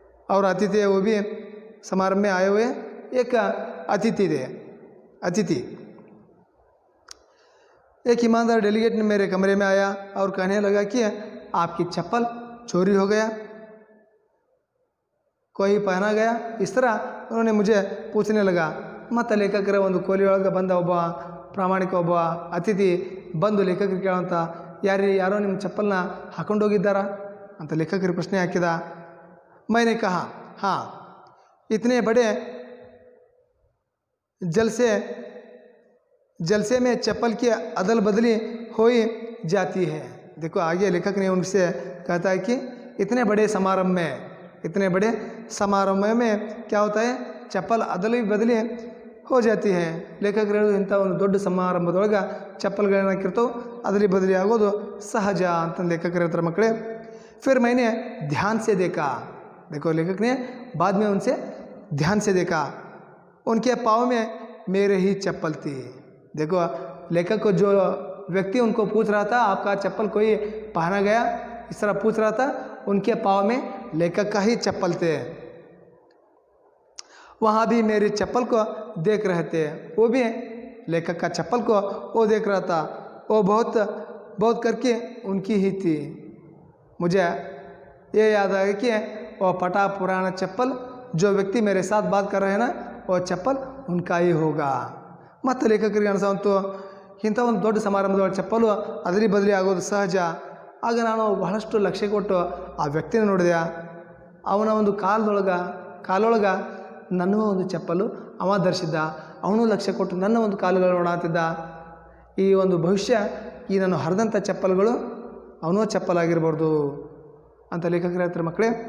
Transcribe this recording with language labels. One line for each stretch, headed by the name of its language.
Hindi: और अतिथि वो भी समारोह में आए हुए एक अतिथि थे. अतिथि एक ईमानदार डेलीगेट ने मेरे कमरे में आया और कहने लगा कि आपकी चप्पल चोरी हो गया, कोई पहना गया. इस तरह उन्होंने मुझे पूछने लगा.
Kannada: ಮತ್ತು ಲೇಖಕರ ಒಂದು ಕೋಲಿ ಒಳಗೆ ಬಂದ ಒಬ್ಬ ಪ್ರಾಮಾಣಿಕ ಒಬ್ಬ ಅತಿಥಿ ಬಂದು ಲೇಖಕರಿಗೆ ಕೇಳೋಂಥ ಯಾರೋ ನಿಮ್ಮ ಚಪ್ಪಲ್ನ ಹಾಕೊಂಡು ಹೋಗಿದ್ದಾರಾ ಅಂತ ಲೇಖಕರಿಗೆ ಪ್ರಶ್ನೆ ಹಾಕಿದ.
Hindi: मैंने कहा हाँ, इतने बड़े जलसे में चप्पल की अदल बदली हो ही जाती है. देखो आगे लेखक ने उनसे कहता है कि इतने बड़े समारोह में क्या होता है, चप्पल अदली बदली हो जाती है.
Kannada: ಲೇಖಕರು ಇಂಥ ಒಂದು ದೊಡ್ಡ ಸಮಾರಂಭದೊಳಗೆ ಚಪ್ಪಲ್ಗಳೇನಾಕಿರ್ತವೆ ಅದಲಿ ಬದಲಿ ಆಗೋದು ಸಹಜ ಅಂತ ಲೇಖಕರು ಹೇಳ್ತಾರೆ ಮಕ್ಕಳೇ.
Hindi: फिर मैंने ध्यान से देखा. देखो लेखक ने बाद में उनसे ध्यान से देखा. उनके पाँव में मेरे ही चप्पल थी. देखो लेखक को जो व्यक्ति उनको पूछ रहा था आपका चप्पल कोई पहना गया, इस तरह पूछ रहा था, उनके पाँव में लेखक का ही चप्पल थे. वहाँ भी मेरे चप्पल को देख रहे थे, वो भी लेखक का चप्पल को वो देख रहा था। वो बहुत बहुत करके उनकी ही थी। मुझे ये याद आ गया कि वो फटा पुराना चप्पल जो व्यक्ति मेरे साथ बात कर रहे हैं ना, वो चप्पल उनका ही होगा।
Kannada: ಮತ್ತು ಲೇಖಕರಿಗೆ ಅನಿಸೋಂತು ಇಂಥ ಒಂದು ದೊಡ್ಡ ಸಮಾರಂಭದೊಳಗೆ ಚಪ್ಪಲು ಅದರಿ ಬದಲಿ ಆಗೋದು ಸಹಜ. ಆಗ ನಾನು ಬಹಳಷ್ಟು ಲಕ್ಷ್ಯ ಕೊಟ್ಟು ಆ ವ್ಯಕ್ತಿನ ನೋಡಿದೆ. ಅವನ ಒಂದು ಕಾಲೊಳಗೆ ನನ್ನ ಒಂದು ಚಪ್ಪಲು ಅವ ಧರಿಸಿದ್ದ. ಅವನು ಲಕ್ಷ್ಯ ಕೊಟ್ಟು ನನ್ನ ಒಂದು ಕಾಲುಗಳು ನೋಡಾತಿದ್ದ. ಈ ಒಂದು ಭವಿಷ್ಯ ಈ ನಾನು ಹರಿದಂಥ ಚಪ್ಪಲ್ಗಳು ಅವನೋ ಚಪ್ಪಲಾಗಿರ್ಬಾರ್ದು ಅಂತ ಲೇಖಕರ ಹತ್ರ ಮಕ್ಕಳೇ.